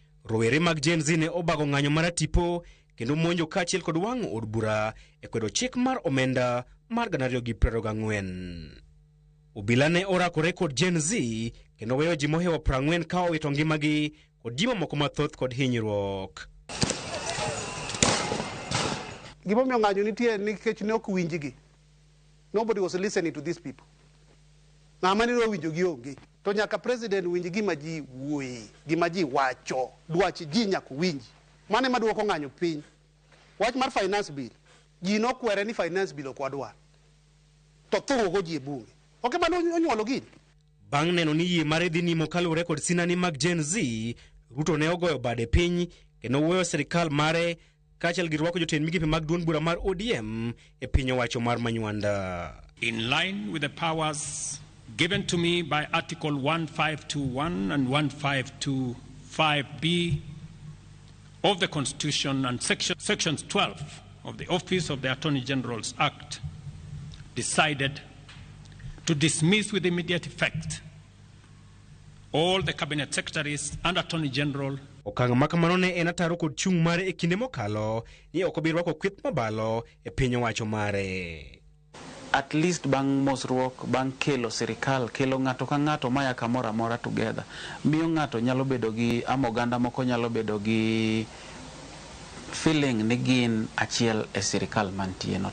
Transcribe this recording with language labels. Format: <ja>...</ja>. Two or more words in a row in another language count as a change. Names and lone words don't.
<luo>Rowere mag Gen Z ne obago ng'anyo mar tipo kendo monjo kaachiel kod wang'o od bura e kwedo chik mar omenda mar 2024. Obila ne orakore kod Gen Z kendo weyo ji mohewo 40 ka owito ngimagi kod ji mamoko mathoth kod hinyruok. Gimomiyo ng'anyo nitie nikech ne ok winjgi.</luo> <en>Nobody was listening to these people.</en> <luo>Ng'ama ne winjogi onge. To nyaka president winj gima ji wuoye, gima ji wacho, dwach ji nyaka winji. Mane maduoko ng'anyo piny. Wach mar</luo> <en>finance bill.</en> <luo>Ji nokwere ni</luo> <en>finance bill</en> <luo>ok wadwar. To thungo ji e bunge. Ok mano onyuolo gini. Bang' neno ni yie mare dhi nimo kalure kod sinani mag Gen Z, Ruto ne ogoyo bade piny kendo weyo sirikal mare kaachiel gi rwako jotend migepe mag duond bura mar ODM e piny owacho mar Manywanda.</luo> <en>In line with the powers given to me by Article 1521 and 1525B of the Constitution and Sections 12 of the Office of the Attorney General's Act, decided to dismiss with immediate effect all the Cabinet Secretaries and Attorney General.</en> <luo>Okang' makamano ne en ataro kod chung' mare e kinde mokalo ni ok obi rwako kweth mabalo e piny owacho mare.</luo> <en>At least</en> <luo>bang' mosruok, bang' kelo sirikal, kelo ng'ato ka ng'ato maya kamoro amora together. Miyo ng'ato nyalo bedo gi oganda moko nyalo bedo gi feeling ni gin achiel e sirikal mantie no.</luo>